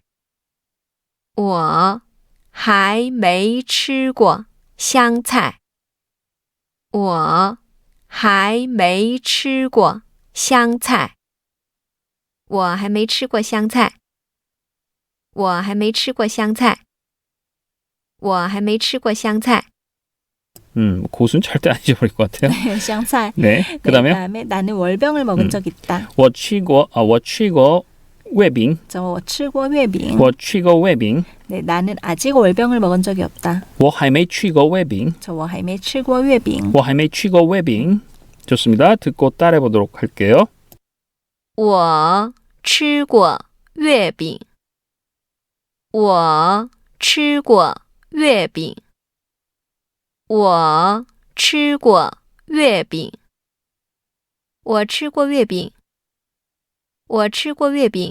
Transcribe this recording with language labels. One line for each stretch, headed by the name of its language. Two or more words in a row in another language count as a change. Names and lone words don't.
Chinese: 我还没吃过香菜。我还没吃过香菜。我还没吃过香菜。我还没吃过香菜。我还没吃过香菜。
Korean: 고수는 절대 안 잊어버릴 것 같아요. 네, 香菜. 네, 네, 그다음에요. 그다음에 나는 월병을 먹은 적이 있다.
Chinese: 我吃过月饼. 저我吃过月饼. 我吃过月饼.
Korean: 네, 나는 아직 월병을 먹은 적이 없다.
Chinese: 我还没吃过月饼. 저我还没吃过月饼. 我还没吃过月饼.
Korean: 좋습니다. 듣고 따라해 보도록 할게요.
Chinese: 我吃过月饼。我吃过月饼。我吃过月饼。我吃过月饼。我吃过月饼。